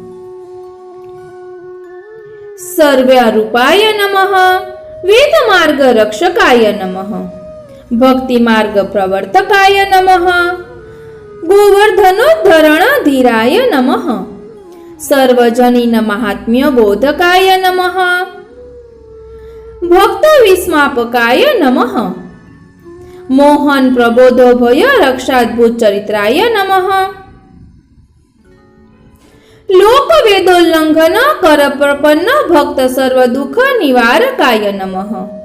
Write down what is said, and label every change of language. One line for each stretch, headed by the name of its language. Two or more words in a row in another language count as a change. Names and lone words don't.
Sanskrit: सर्वरूपाय नमः, वेद मार्ग रक्षकाय नमः, भक्ति मार्ग प्रवर्तकाय नमः, गोवर्धनोद्धरण धीराय नमः, सर्वजनीन महात्म्य बोधकाय नमः, भक्त विस्मापकाय नमः. मोहन प्रबोधो भय रक्षाद्भुत चरित्राय नमः. लोक वेदोल्लंघन कर प्रपन्न भक्त सर्व दुःख निवारकाय नमः.